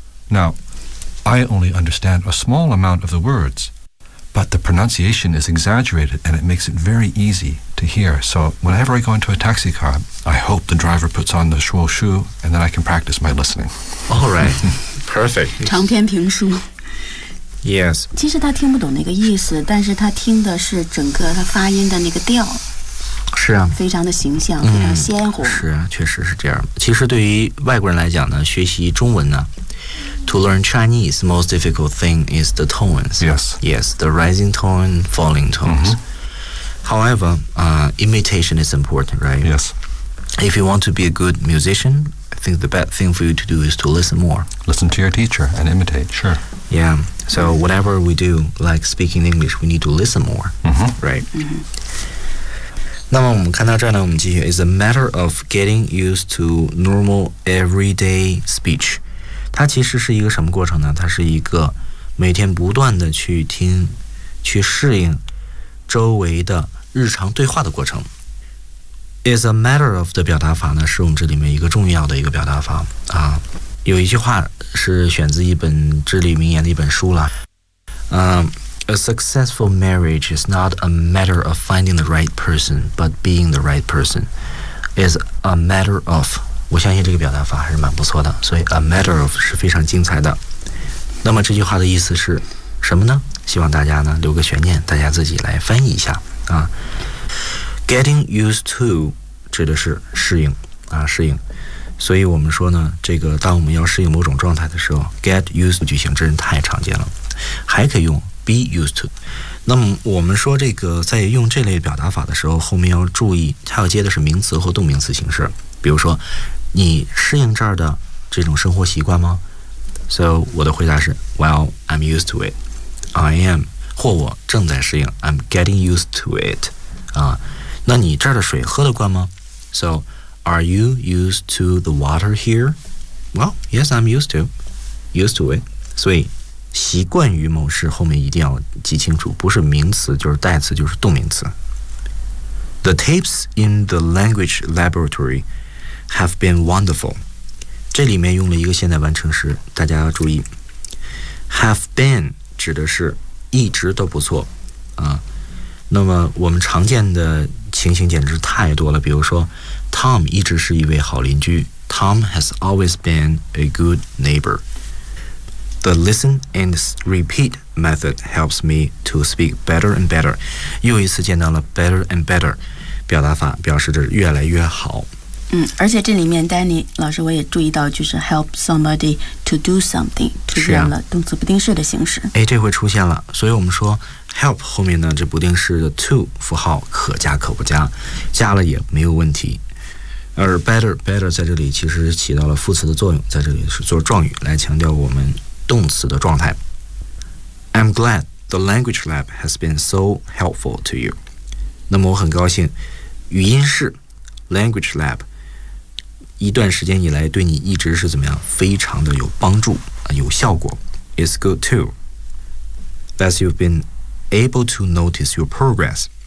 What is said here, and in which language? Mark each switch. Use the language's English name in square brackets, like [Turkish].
[English] Now, I only understand a small amount of the words, but the pronunciation is exaggerated and it makes it very easy to hear. So whenever I go into a taxi car, I hope the driver puts on the shuo shu and then I can practice my listening. All right. Perfect. [Chinese] 长篇评书。 [English] Yes. [Chinese] 其实他听不懂那个意思，但是他听的是整个他发音的那个调。是啊，非常的形象，非常鲜活。是啊，确实是这样。其实对于外国人来讲呢，学习中文呢， [English] To learn Chinese, most difficult thing is the tones. Yes. Yes, the rising tone, falling tones. Mm-hmm. However, imitation is important, right? Yes. If you want to be a good musician, I think the best thing for you to do is to listen more. Listen to your teacher and imitate, sure. Yeah, so whatever we do, like speaking English, we need to listen more, mm-hmm. right? Mm-hmm. [Chinese] 那么我们看到这儿呢，我们继续。 [English] It's a matter of getting used to normal everyday speech. [Chinese] 它其实是一个什么过程呢？它是一个每天不断的去听、去适应周围的日常对话的过程。 [English] Is a matter of [Chinese] 的表达法呢，是我们这里面一个重要的一个表达法啊。有一句话是选自一本至理名言的一本书了。 [English] A successful marriage is not a matter of finding the right person, but being the right person. Is a matter of. [Chinese] 我相信这个表达法还是蛮不错的，所以 [English] a matter of [Chinese] 是非常精彩的。那么这句话的意思是什么呢？希望大家呢留个悬念，大家自己来翻译一下啊。 [English] Getting used to [Chinese] 指的是适应啊，适应。所以我们说呢，这个当我们要适应某种状态的时候 ， [English] get used to [Chinese] 句型真是太常见了，还可以用 [English] be used to。 [Chinese] 那么我们说这个在用这类表达法的时候，后面要注意它要接的是名词或动名词形式。比如说你适应这儿的这种生活习惯吗？ [English] So [Chinese] 我的回答是 [English] Well, I'm used to it. I am. [Chinese] 或我正在适应 [English] I'm getting used to it. [Chinese] 啊，那你这儿的水喝得惯吗？ [English] So are you used to the water here? Well, yes, I'm used to it. [Chinese] 所以习惯于某事后面一定要记清楚，不是名词就是代词就是动名词。 [English] The tapes in the language laboratory have been wonderful. [Chinese] 这里面用了一个现在完成时，大家要注意。 [English] Have been [Chinese] 指的是一直都不错啊。那么我们常见的情形简直太多了，比如说 ，Tom 一直是一位好邻居。 [English] Tom has always been a good neighbor. The listen and repeat method helps me to speak better and better. [Chinese] 又一次见到了 [English] better and better。 [Chinese] 表达法表示着越来越好。嗯，而且这里面 Danny 老师我也注意到，就是 [English] help somebody to do something [Chinese] 出现了动词不定式的形式。哎，这回出现了，所以我们说 help 后面呢这不定式的 to 符号可加可不加，加了也没有问题。而 better 在这里其实起到了副词的作用，在这里是做状语来强调我们动词的状态。 [English] I'm glad the language lab has been so helpful to you. [Chinese] 那么我很高兴语音室 language lab 一段时间以来对你一直是怎么样非常的有帮助有效果。 [English] It's good too that you've been able to notice your progress.